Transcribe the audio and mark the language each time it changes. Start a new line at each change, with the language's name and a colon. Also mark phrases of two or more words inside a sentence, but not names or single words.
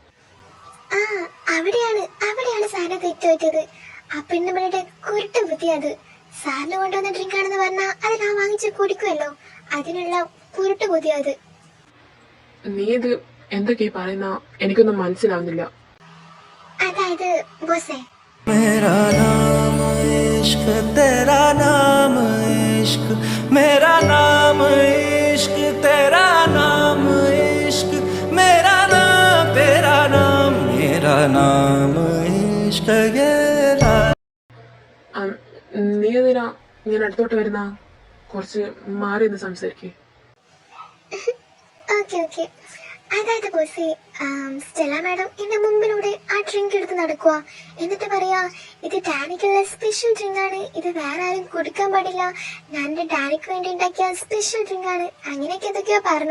Malayalam: അവിടെയാണ് സാറിന് തെറ്റുപറ്റിയത്. ആ പെണ്ണുമ്പളുടെ കുരുട്ട് ബുദ്ധി അത്. സാറിന് കൊണ്ടുവന്ന ഡ്രിങ്ക് ആണെന്ന് പറഞ്ഞാൽ അത് ഞാൻ വാങ്ങിച്ച് കുടിക്കുമല്ലോ. അതിനുള്ള കുരുട്ട് ബുദ്ധി അത്. നീ ഇത് എന്തൊക്കെയാ പറയുന്ന? എനിക്കൊന്നും മനസ്സിലാവുന്നില്ല. അതായത് ബോസേ,
Hindi: मेरा नाम इश्क तेरा नाम इश्क मेरा नाम इश्क तेरा नाम इश्क मेरा नाम तेरा नाम मेरा नाम इश्क ये
Malayalam: നീ എന്തിനാ ഞാൻ അടുത്തോട്ട് വരുന്ന? കുറച്ച് മാറി നിന്ന് സംസാരിക്കേ.
English: okay okay.
Malayalam: അതായത് ബോസേ, സ്റ്റെല്ല മാഡം എന്റെ മുമ്പിലൂടെ ആ ഡ്രിങ്ക് എടുത്ത് നടക്കുക. എന്നിട്ട് പറയാ, ഇത് ഡാനിക്കുള്ള
English: special drink
Malayalam: ആണ്, ഇത് വേറെ ആരും കുടിക്കാൻ പാടില്ല, ഞാൻ എന്റെ ഡാനിക്ക് വേണ്ടി ഉണ്ടാക്കിയ
English: special drink
Malayalam: ആണ്, അങ്ങനെയൊക്കെ എന്തൊക്കെയോ പറഞ്ഞു.